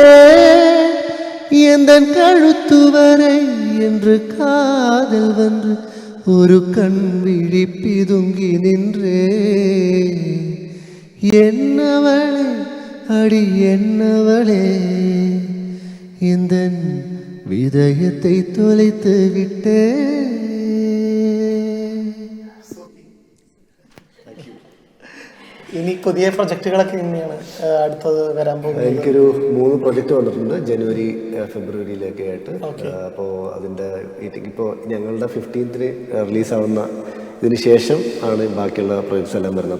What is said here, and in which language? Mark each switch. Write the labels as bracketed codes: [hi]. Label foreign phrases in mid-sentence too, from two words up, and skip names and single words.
[ta] எந்தன் கழுத்து வரை என்று காதல் வந்து ஒரு கண் விழி பிதுங்கி நின்றே. என்னவளே அடி என்னவளே, இந்த விதயத்தை தொலைத்து விட்டே. [ml] ഇനി പുതിയ പ്രൊജക്ടുകളൊക്കെ എങ്ങനെയാണ് അടുത്തത് വരാൻ പോകുന്നത്? എനിക്കൊരു 3 പ്രൊജക്റ്റ് വന്നിട്ടുണ്ട് ജനുവരി ഫെബ്രുവരിയിലൊക്കെ ആയിട്ട്. അപ്പോൾ അതിൻ്റെ ഇപ്പോൾ ഞങ്ങളുടെ 15th റിലീസാവുന്ന ഇതിന് ശേഷം ആണ് ബാക്കിയുള്ള പ്രൊജക്ട്സ് എല്ലാം വരുന്നത്.